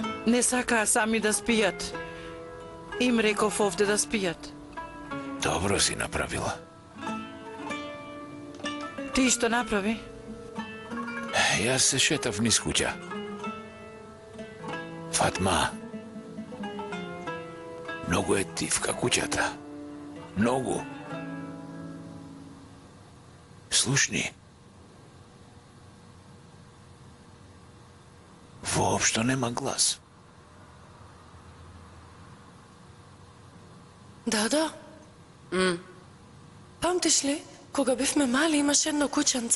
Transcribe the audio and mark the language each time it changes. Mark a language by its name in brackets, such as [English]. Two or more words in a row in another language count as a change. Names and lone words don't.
[Macedonian] Не сакаа сами да спијат. Им реков овде да спијат. Dobro si napravila. Ти што направи? Ja se šetav niz kuća. Fatma. Mnogo je tivka kućata. Mnogo. Slušni. Воопшто нема глас. Дадо? Памтиш ли, кога бевме мали имаше едно кученце?